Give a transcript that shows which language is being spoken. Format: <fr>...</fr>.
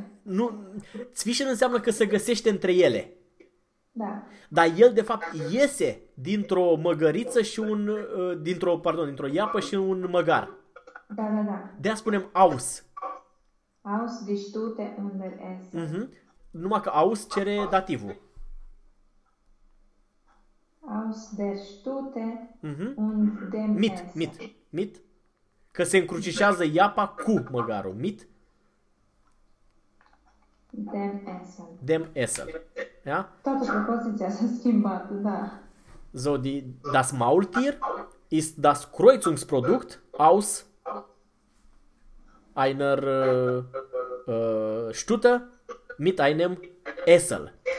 <ro>Nu, zwischen înseamnă că se găsește între ele. Da. Dar el, de fapt, iese dintr-o măgăriță și un... dintr-o, pardon, dintr-o iapă și un măgar. Da. De-aia spunem aus.</ro> <de>Aus die Stute und der Essel. Mm-hmm.</de> <ro>Numai că aus cere dativul.</ro> <de>Aus der Stute und dem Essel. Mit.</de> <ro>Că se încrucișează iapa cu măgarul.</ro> <de>Mit. Dem Essel. Dem Essel. Ja?</de> <ro>Toată propoziția s-a schimbat, da.</ro> <de>so die, das Maultier ist das Kreuzungsprodukt aus einer Stute mit einem Esel.</de>